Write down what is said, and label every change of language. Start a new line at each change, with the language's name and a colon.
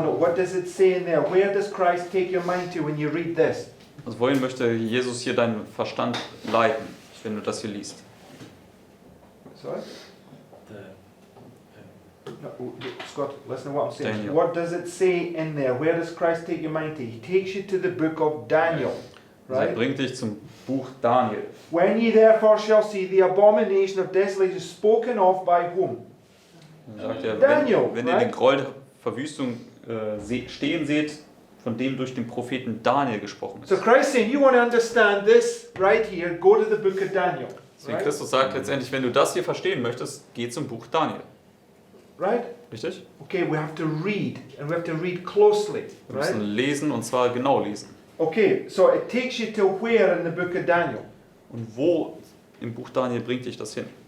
English: What does it say in there? Where does Christ take your mind to when you read this?
German: Also wohin möchte Jesus hier deinen Verstand leiten, wenn du das hier liest?
English: Sorry? No, Scott, listen to what I'm saying. Daniel. What does it say in there? Where does Christ take your mind to? He takes you to the book of Daniel,
German: Also er
English: right?
German: bringt dich zum Buch Daniel.
English: When ye therefore shall see the abomination of desolation spoken of by whom?
German: Dann sagt er, Daniel, wenn ihr
English: right?
German: den Groll der Verwüstung stehen seht, von dem durch den Propheten Daniel gesprochen ist.
English: So Christ saying, you want to understand this right here, go to the book of Daniel.
German: Deswegen
English: Right?
German: Christus sagt letztendlich, wenn du das hier verstehen möchtest, geh zum Buch Daniel.
English: Right?
German: Richtig?
English: Okay, we have to read, and we have to read closely.
German: Wir
English: Right?
German: müssen lesen und zwar genau lesen.
English: Okay, so it takes you to where in the book of Daniel?
German: Und wo im Buch Daniel bringt dich das hin?